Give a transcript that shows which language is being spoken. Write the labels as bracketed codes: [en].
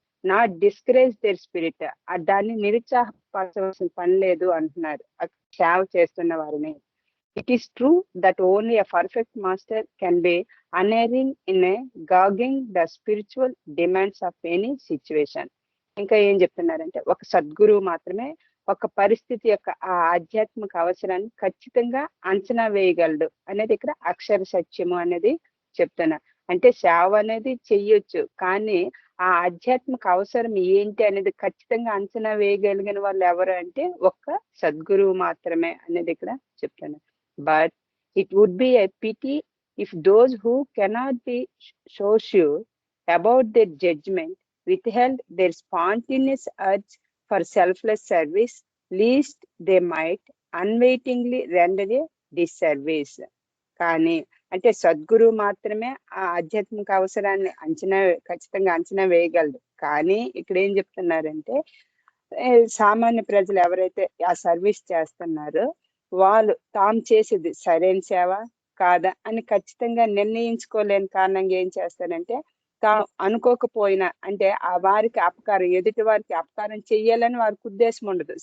[en] not discourage their spirit, [te] దాన్ని నిరుత్సాహపరచవలసిన పని లేదు అంటున్నారు సేవ చేస్తున్న వారిని. [en] It is true that only a perfect master can be unerring in a gauging the spiritual demands of any situation. [te] ఇంకా ఏం చెప్తున్నారంటే ఒక సద్గురువు మాత్రమే ఒక పరిస్థితి యొక్క ఆ ఆధ్యాత్మిక అవసరాన్ని ఖచ్చితంగా అంచనా వేయగలడు అనేది ఇక్కడ అక్షర సత్యము అనేది చెప్తున్నారు. అంటే సేవ అనేది చెయ్యొచ్చు, కానీ ఆ ఆధ్యాత్మిక అవసరం ఏంటి అనేది ఖచ్చితంగా అంచనా వేయగలిగిన వాళ్ళు ఎవరు అంటే ఒక్క సద్గురువు మాత్రమే అనేది ఇక్కడ చెప్తున్నారు. [en] But it would be a pity if those who cannot be so sure about their judgment withheld their spontaneous urge for selfless service, lest they might unwittingly render a disservice. [te] కానీ అంటే సద్గురువు మాత్రమే ఆ ఆధ్యాత్మిక అవసరాన్ని ఖచ్చితంగా అంచనా వేయగలడు. కానీ ఇక్కడ ఏం చెప్తున్నారంటే సామాన్య ప్రజలు ఎవరైతే ఆ సర్వీస్ చేస్తున్నారో వాళ్ళు తాము చేసేది సరైన సేవ కాదా అని ఖచ్చితంగా నిర్ణయించుకోలేని కారణంగా ఏం చేస్తారంటే తాము అనుకోకపోయినా అంటే ఆ వారికి అపకారం ఎదుటి వారికి అపకారం చెయ్యాలని వారికి ఉద్దేశం ఉండదు.